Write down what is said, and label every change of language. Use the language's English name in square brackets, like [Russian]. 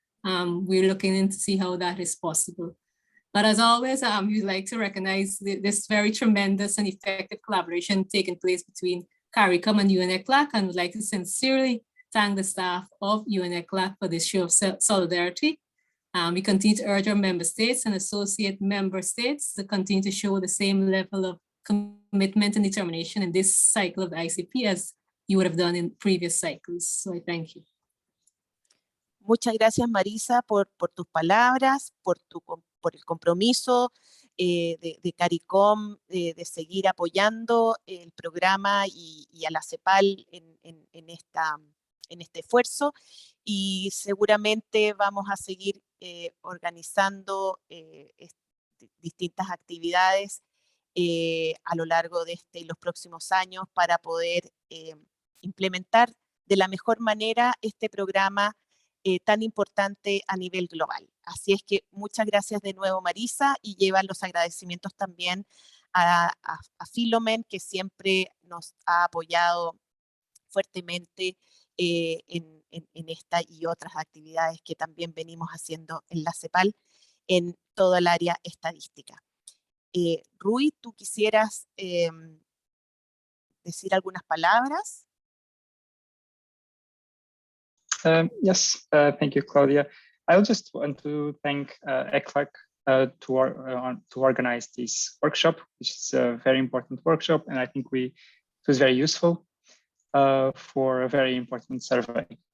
[English] We're looking in to see how that is possible. But as always, we'd like to recognize this very tremendous and effective collaboration taking place between CARICOM and UNECLAC, and would like to sincerely thank the staff of UNECLAC for this show of solidarity. We continue to urge our member states and associate member states to continue to show the same level of commitment and determination in this cycle of the ICP as you would have done in previous cycles. So I thank you. [Spanish] Muchas gracias, Marisa, por tus palabras, por el compromiso de CARICOM de seguir apoyando el programa y a la CEPAL en este esfuerzo, y seguramente vamos a seguir organizando distintas actividades a lo largo de este y los próximos años para poder implementar de la mejor manera este programa tan importante a nivel global. Así es que muchas gracias de nuevo, Marisa, y llevan los agradecimientos también a Filomen, que siempre nos ha apoyado fuertemente en esta y otras actividades que también venimos haciendo en la CEPAL en todo el área estadística. Rui, ¿tú quisieras decir algunas palabras? [English] Yes, thank you, Claudia. I just want to thank ECLAC to organize this workshop, which is a very important workshop, and I think it was very useful for a very important survey.